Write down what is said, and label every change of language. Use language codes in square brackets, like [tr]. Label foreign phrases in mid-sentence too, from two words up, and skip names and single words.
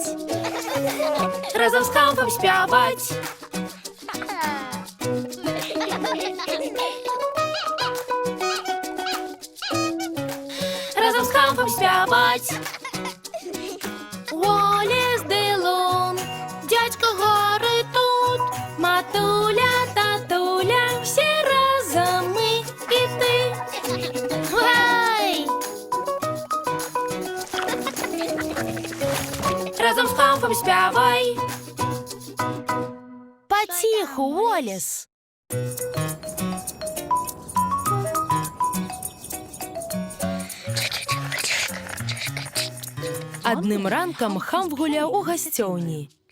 [be] Разам з хамфам спяваць. Разам з хамфам спяваць. [uk] Уоллес Делун, дядька Гарри тут, матуля, татуля, всі разом ми і ти. Гай! Разом з хамфом спявай. Потиху, Уоллес. [be] Адным ранкам хамф гуляў у гасцёўні.